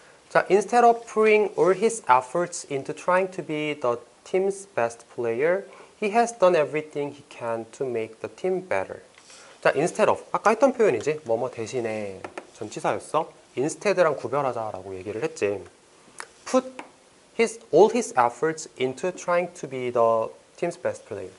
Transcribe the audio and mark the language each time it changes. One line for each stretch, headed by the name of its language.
English: 자, instead of pouring all his efforts into trying to be the team's best player, he has done everything he can to make the team better.
Korean: 자, instead of 아까 했던 표현이지. 뭐뭐 대신에 전치사였어. instead랑 구별하자라고 얘기를 했지.
English: Put all his efforts into trying to be the team's best player.